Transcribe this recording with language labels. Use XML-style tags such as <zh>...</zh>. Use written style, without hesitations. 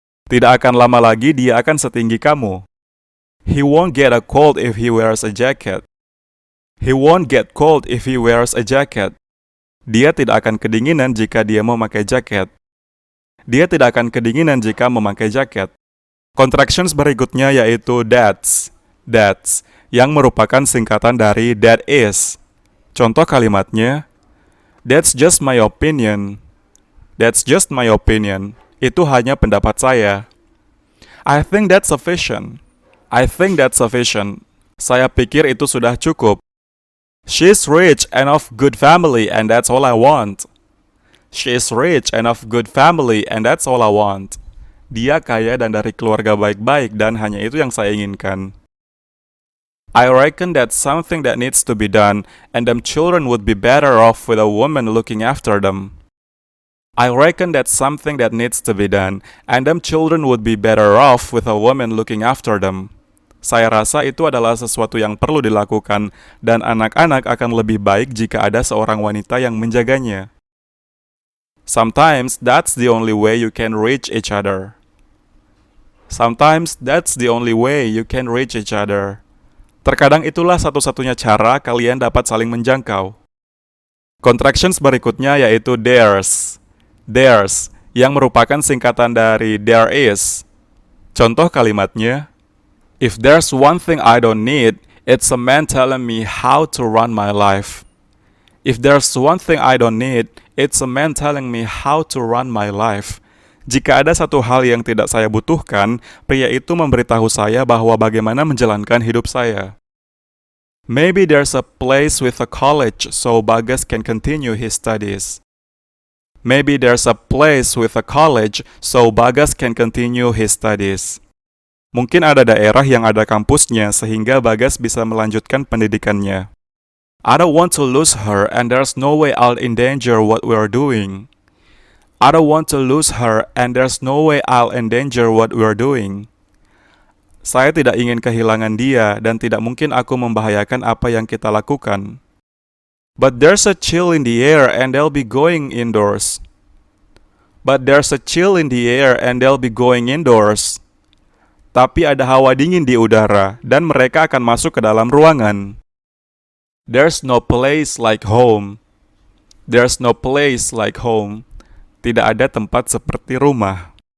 <id>Tidak akan lama lagi dia akan setinggi kamu.</id> <en>He won't get a cold if he wears a jacket. He won't get cold if he wears a jacket.</en> <id>Dia tidak akan kedinginan jika dia memakai jaket. Dia tidak akan kedinginan jika memakai jaket. Contractions berikutnya yaitu that's. That's, yang merupakan singkatan dari</id> <en>that is.</en> <id>Contoh kalimatnya,</id> <en>that's just my opinion. That's just my opinion.</en> <id>Itu hanya pendapat saya.</id> <en>I think that's sufficient. I think that's sufficient.</en> <id>Saya pikir itu sudah cukup.</id> <en>She's rich and of good family and that's all I want. She's rich and of good family and that's all I want.</en> <id>Dia kaya dan dari keluarga baik-baik dan hanya itu yang saya inginkan.</id> <en>I reckon that's something that needs to be done and them children would be better off with a woman looking after them. I reckon that's something that needs to be done and them children would be better off with a woman looking after them.</en> <id>Saya rasa itu adalah sesuatu yang perlu dilakukan dan anak-anak akan lebih baik jika ada seorang wanita yang menjaganya.</id> <en>Sometimes that's the only way you can reach each other. Sometimes that's the only way you can reach each other.</en> <id>Terkadang itulah satu-satunya cara kalian dapat saling menjangkau. Contractions berikutnya yaitu there's.</id> <en>There's, yang</en> <id>merupakan singkatan dari</id> <en>there is.</en> <id>Contoh kalimatnya,</id> <en>if there's one thing I don't need, it's a man telling me how to run my life. If there's one thing I don't need, it's a man telling me how to run my life.</en> <id>Jika ada satu hal yang tidak saya butuhkan, pria itu memberitahu saya bahwa bagaimana menjalankan hidup saya.</id> <en>Maybe there's a place with a college so Bagas can continue his studies. Maybe there's a place with a college so Bagas can continue his studies.</en> <id>Mungkin ada daerah yang ada kampusnya sehingga Bagas bisa melanjutkan pendidikannya.</id> <en>I don't want to lose her and there's no way I'll endanger what we're doing. I don't want to lose her and there's no way I'll endanger what we're doing.</en> <id>Saya tidak ingin kehilangan dia dan tidak mungkin aku membahayakan apa yang kita lakukan.</id> <en>But there's a chill in the air and they'll be going indoors. But there's a chill in the air and they'll be going indoors.</en> <id>Tapi ada hawa dingin di udara dan mereka akan masuk ke dalam ruangan.</id> <en>There's no place like home. There's no place like home.</en> <id>Tidak ada tempat seperti rumah.</id>